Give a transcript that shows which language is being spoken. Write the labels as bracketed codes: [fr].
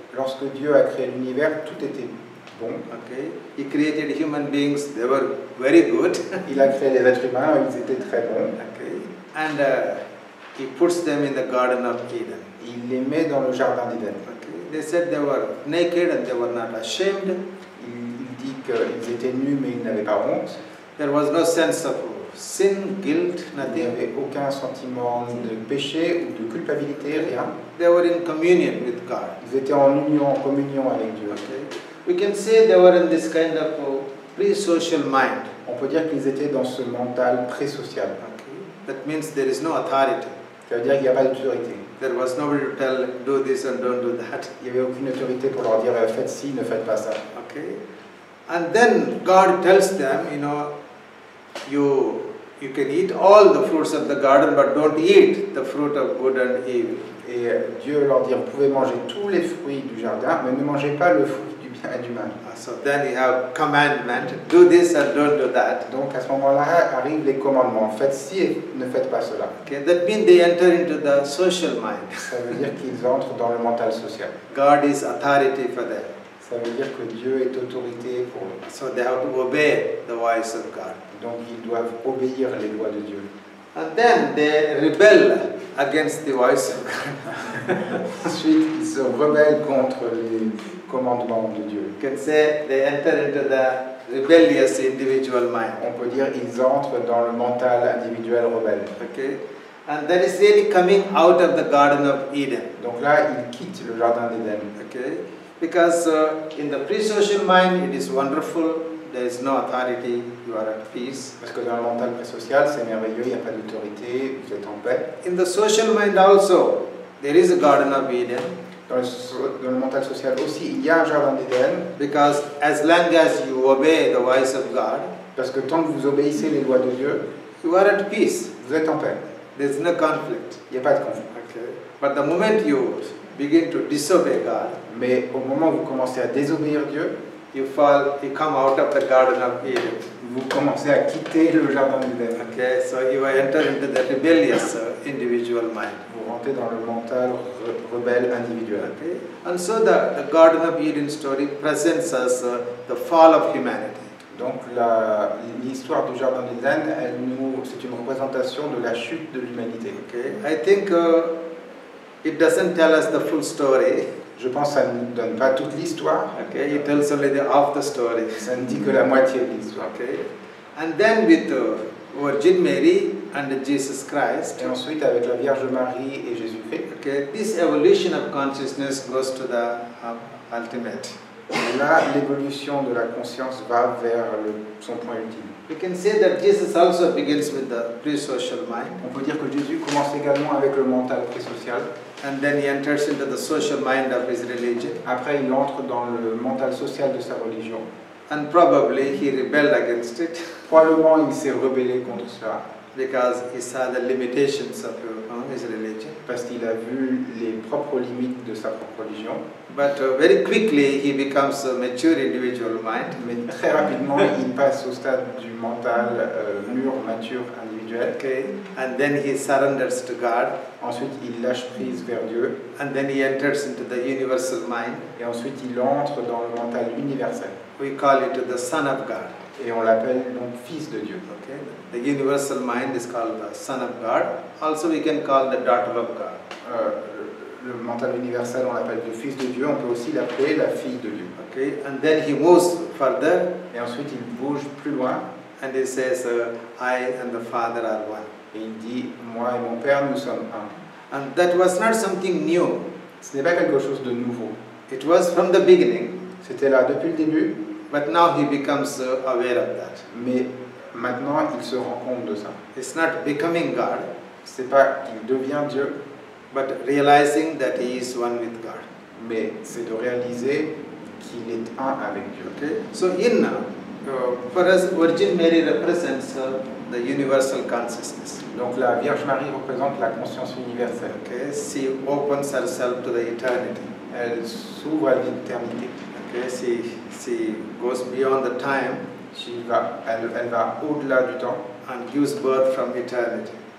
[fr] Lorsque Dieu a créé l'univers, tout était bon. [en] Okay. He created human beings; they were very good. [fr] Il a créé les êtres humains, ils étaient très bons. [en] Okay. And He puts them in the Garden of Eden. [fr] Il les met dans le jardin d'Éden. [en] Okay. They said they were naked and they were not ashamed. [fr] Il dit qu'ils étaient nus, mais ils n'avaient pas honte. [en] There was no sense of sin, guilt, [fr] Il n'y [en] nothing. [fr] avait aucun sentiment de péché ou de culpabilité, rien. [en] They were in communion with God. [fr] Ils étaient en union, en communion avec Dieu. [en] Okay. We can say they were in this kind of pre-social mind. [fr] On peut dire qu'ils étaient dans ce mental pré-social. [en] Okay. That means there is no authority. [fr] Ça veut dire qu'il n'y a pas d'autorité. [en] There was nobody to tell, do this and don't do that. [fr] Il n'y avait aucune autorité pour leur dire faites ci, ne faites pas ça. [en] Okay. And then God tells them, you know, you can eat all the fruits of the garden, but don't eat the fruit of good and evil. [fr] Et Dieu leur dit vous pouvez manger tous les fruits du jardin, mais ne mangez pas le fruit du bien et du mal. [en] So then you have commandment, do this and don't do that. [fr] Donc à ce moment-là arrivent les commandements. Faites ci et ne faites pas cela. [en] Okay, that means they enter into the social mind. [fr] Ça veut dire qu'ils entrent dans le mental social. [en] God is authority for them. [fr] Ça veut dire que Dieu est autorité pour eux. [en] So they have to obey the voice of God. [fr] Donc ils doivent obéir les lois de Dieu. [en] And then they rebel against the voice of God. [fr] Ensuite, ils se rebellent contre les commandements de Dieu. [en] You can say they enter into the rebellious individual mind. [fr] On peut dire ils entrent dans le mental individuel rebelle. [en] Okay, and that is really coming out of the Garden of Eden. [fr] Donc là, ils quittent le jardin d'Éden. [en] Okay, because in the pre-social mind it is wonderful. There is no authority. You are at peace. [fr] Parce que dans le mental pré-social, c'est merveilleux, il n'y a pas d'autorité, vous êtes en paix. [en] In the social mind also, there is a Garden of Eden. [fr] Dans le mental social aussi, il y a un jardin d'Éden. [en] Because as long as you obey the voice of God, [fr] Parce que tant que vous obéissez les lois de Dieu, [en] you are at peace. [fr] vous êtes en paix. [en] There is no conflict. [fr] Il n'y a pas de conflit. [en] Okay. But the moment you begin to disobey God, [fr] Mais au moment où vous commencez à désobéir Dieu, [en] you come out of the Garden of Eden. [fr] vous commencez à quitter le jardin d'Éden. [en] Okay, so you enter into the rebellious individual mind. [fr] Vous rentrez dans le mental rebelle individuel. [en] Okay, and so the Garden of Eden story presents us the fall of humanity. [fr] Donc l'histoire du jardin d'Éden, c'est une représentation de la chute de l'humanité. [en] Okay, I think it doesn't tell us the full story. [fr] Je pense que ça ne donne pas toute l'histoire. [en] Okay, it tells only half the story. [fr] Ça ne dit que la moitié de l'histoire. [en] Okay, and then with Virgin Mary and Jesus Christ. [fr] Et ensuite avec la Vierge Marie et Jésus-Christ. [en] Okay, this evolution of consciousness goes to the ultimate. [fr] Là, l'évolution de la conscience va vers son point ultime. [en] We can say that Jesus also begins with the pre-social mind, [fr] On peut dire que Jésus commence également avec le mental pré-social. [en] and then he enters into the social mind of his religion, [fr] Après, il entre dans le mental social de sa religion. [en] and probably he rebelled against it [fr] Probablement, il s'est rebellé contre cela [en] because he saw the limitations of his religion. [fr] parce qu'il a vu les propres limites de sa propre religion. [en] But very quickly he becomes a mature individual mind, [fr] Mais très rapidement, il passe au stade du mental mûr, mature, individuel. [en] okay, and then he surrenders to God, [fr] Ensuite, il lâche prise vers Dieu. [en] and then he enters into the universal mind. [fr] Et ensuite, il entre dans le mental universel. [en] We call it the Son of God. [fr] Et on l'appelle donc Fils de Dieu. [en] Okay, the universal mind is called the Son of God. Also, we can call the daughter of God. [fr] Le mental universel, on l'appelle le Fils de Dieu. On peut aussi l'appeler la Fille de Dieu. [en] Okay, and then he moves further, [fr] Et ensuite, il bouge plus loin. [en] and he says, "I and the Father are one." [fr] Et il dit, moi et mon Père, nous sommes un. [en] And that was not something new. [fr] Ce n'est pas quelque chose de nouveau. [en] It was from the beginning, [fr] C'était là depuis le début, [en] but now he becomes aware of that. [fr] mais maintenant, il se rend compte de ça. [en] It's not becoming God, [fr] C'est pas qu'il devient Dieu, [en] but realizing that he is one with God. [fr] mais c'est de réaliser qu'il est un avec Dieu. [en] Okay, so for us, Virgin Mary represents the universal consciousness. [fr] Donc la Vierge Marie représente la conscience universelle. [en] Okay, she opens herself to the eternity. [fr] Elle s'ouvre à l'éternité. [en] Okay, she goes beyond the time [fr] Elle va au-delà du temps [en] and gives birth from eternity.